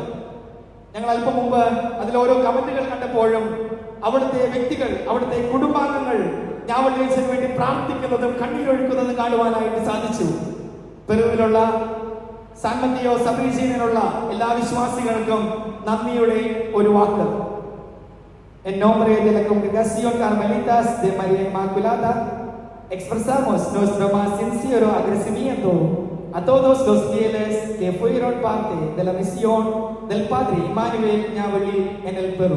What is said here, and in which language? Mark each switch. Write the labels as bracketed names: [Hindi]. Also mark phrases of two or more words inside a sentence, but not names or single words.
[Malayalam] ഞങ്ങൾ അല്പം മുമ്പ് അതിൽ ഓരോ കമന്റുകൾ കണ്ടപ്പോഴും അവിടുത്തെ വ്യക്തികൾ, അവിടുത്തെ കുടുംബാംഗങ്ങൾ ഞാവള്ളി അച്ഛന് വേണ്ടി പ്രാർത്ഥിക്കുന്നതും കണ്ണീരൊഴുക്കുന്നതും കാണുവാനായിട്ട് സാധിച്ചു. പെറുവിലുള്ള സാൻ മത്തിയോ സബ് റീജിയനിലുള്ള എല്ലാ വിശ്വാസികൾക്കും നന്ദിയുടെ ഒരു വാക്ക്. [Spanish] En nombre de la Congregación Carmelitas de María Inmaculada, expresamos nuestro más sincero agradecimiento a todos los fieles que fueron parte de la misión del Padre Immanuel Ñavalli en el Perú.